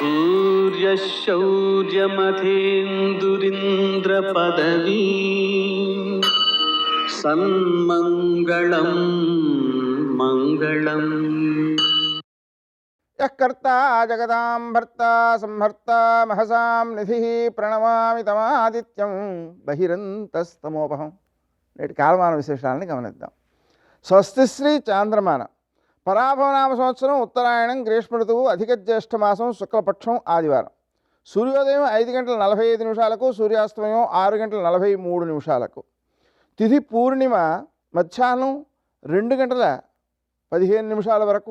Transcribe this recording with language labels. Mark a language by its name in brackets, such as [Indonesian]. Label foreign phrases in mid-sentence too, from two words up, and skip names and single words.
[Sanskrit] सूर्यशौर्यमथेन्दुरिन्द्रपदवी सन्मङ्गलं मङ्गलम् यः कर्ता जगदां भर्ता संहर्ता महसां निधिः प्रणमामि तमादित्यं बहिरन्तस्तमोपहं. [Telugu] నేటి కాలమాన విశేషాలను గమనిద్దాం. స్వస్తిశ్రీ చాంద్రమాన పరాభవనామ సంవత్సరం ఉత్తరాయణం గ్రీష్మ ఋతువు అధిక జ్యేష్ఠ మాసం శుక్లపక్షం ఆదివారం. సూర్యోదయం 5:45 సూర్యాస్తమయం 6:43. తిథి పూర్ణిమ మధ్యాహ్నం 2:15 వరకు.